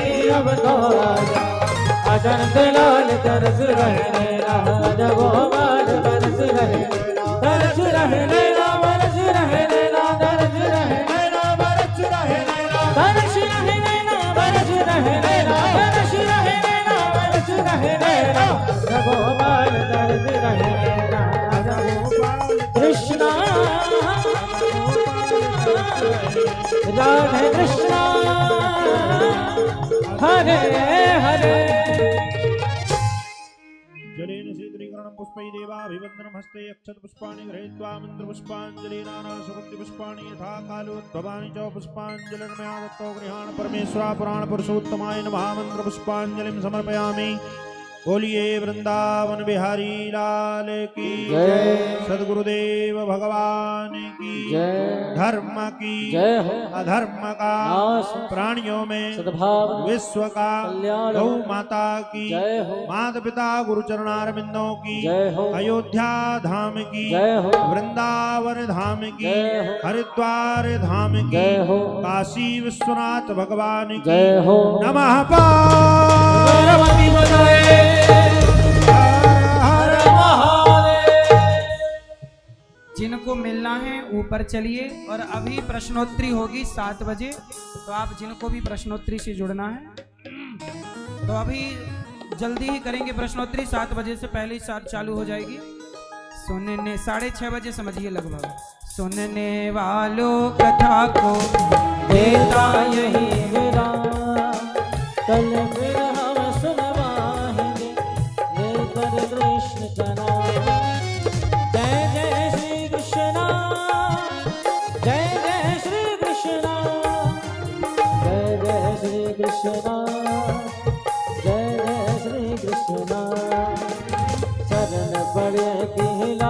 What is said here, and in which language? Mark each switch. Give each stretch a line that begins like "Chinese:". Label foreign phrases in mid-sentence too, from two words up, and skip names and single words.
Hindi: अब तो आजा अजंत लाल तरस रहे राजा गोपाल बरस रहे तरस रहे नैना बरस रहे नैना तरस रहे नैना बरस रहे नैना तरस रहे नैना बरस रहे नैना तरस रहे नैना बरस रहे नैना राजा गोपाल तरस रहे नैना राजा गोपाल कृष्णा राधे कृष्णा हरे हरे
Sanskrit: जलेन शीतलीकरणं पुष्पै देवाभिवन्दनं हस्ते अक्षत पुष्पाणि गृहीत्वा मन्त्र पुष्पाञ्जलिना सुगन्धि पुष्पाणि यथा कालोद्भवानि च पुष्पाञ्जलिर्मया दत्तो गृहाण परमेश्वरा पुराण पुरुषोत्तमाय नमः मंत्र पुष्पाञ्जलिं समर्पयामि।
Hindi: बोलिए वृंदावन बिहारी लाल की जय। सद्गुरुदेव भगवान की जय। धर्म की जय हो अधर्म का नाश प्राणियों में सद्भाव विश्व का कल्याण गौ माता की जय हो माता पिता गुरु चरणारविंदों की जय हो अयोध्या धाम की जय हो वृंदावन धाम की जय हो हरिद्वार धाम की जय हो काशी विश्वनाथ भगवान की जय हो नमः पार्वती बजाए हर महादेव। जिनको मिलना है ऊपर चलिए और अभी प्रश्नोत्तरी होगी 7 बजे, तो आप जिनको भी प्रश्नोत्तरी से जुड़ना है तो अभी जल्दी ही करेंगे प्रश्नोत्तरी। 7 बजे से पहले ही चालू हो जाएगी। सुनने 6:30 बजे समझिए लगभग। सुनने वालों कथा को देता यही विराम कल फिर हम सुनवाएंगे लेकर कृष्ण का नाम। जय जय श्री कृष्णा जय जय श्री कृष्णा जय जय श्री कृष्णा जय जय श्री कृष्णा शरण पड़े की